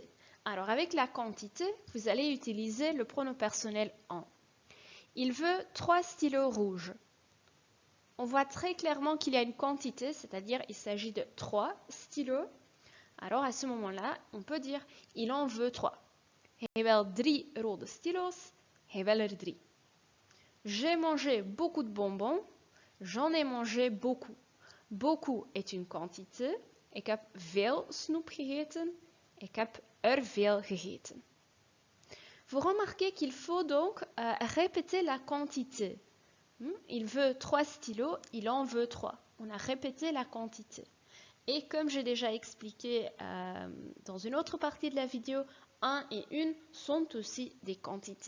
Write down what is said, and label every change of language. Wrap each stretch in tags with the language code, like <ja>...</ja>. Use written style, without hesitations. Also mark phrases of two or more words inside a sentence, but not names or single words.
<fr>Alors avec la quantité, vous allez utiliser le pronom personnel en. Il veut 3 stylos rouges. On voit très clairement qu'il y a une quantité, c'est-à-dire il s'agit de 3 stylos. Alors à ce moment-là, on peut dire il en veut 3.</fr> <nl>Hij wil 3 rode stilo's. Hij wil er 3.</nl> <fr>J'ai mangé beaucoup de bonbons. J'en ai mangé beaucoup. Beaucoup est une quantité.</fr> <nl>Ik heb veel snoep gegeten. Ik heb er veel gegeten.</nl> <fr>Vous remarquez qu'il faut donc répéter la quantité. Il veut 3 stylos, il en veut 3. On a répété la quantité. Et comme j'ai déjà expliqué dans une autre partie de la vidéo, un et une sont aussi des quantités.</fr>